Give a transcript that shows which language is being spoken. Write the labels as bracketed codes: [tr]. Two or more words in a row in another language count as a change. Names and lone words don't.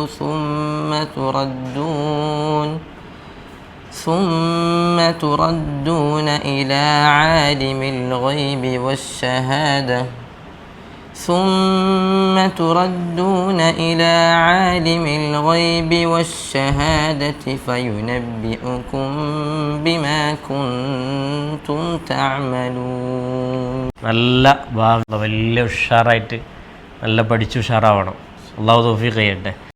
[ar] ثم تردون إلى عالم الغيب والشهادة فينبئكم بما كنتم تعملون. [ml] നല്ല വലിയ ഉഷാറായിട്ട് നല്ല പഠിച്ച് ഉഷാറാവണം. അല്ലാഹു തൗഫീഖ് ചെയ്യട്ടെ.